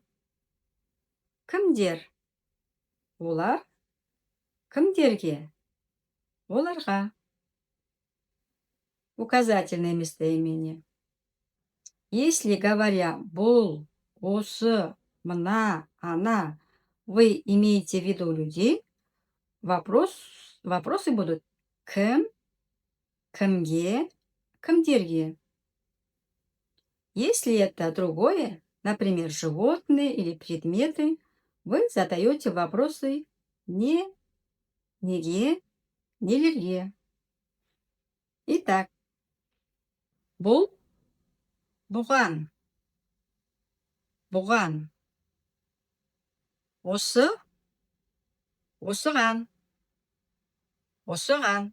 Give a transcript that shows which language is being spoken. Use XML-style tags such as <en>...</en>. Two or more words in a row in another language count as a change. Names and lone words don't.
<kk>Кімдер – олар, кімдерге – оларға.</kk> <ru>Указательное местоимение. Если, говоря</ru> <kk>«бұл», «осы», «мына»,</kk> <ru>«она», вы имеете в виду людей, вопросы будут</ru> <kk>кім, кімге, кімдерге.</kk> <ru>Если это другое, например, животные или предметы, вы задаете вопросы не,</ru> <kk>неге, нелерге. Итак, бұл, бұған, бұған. Осы, осыған, осыған.</kk>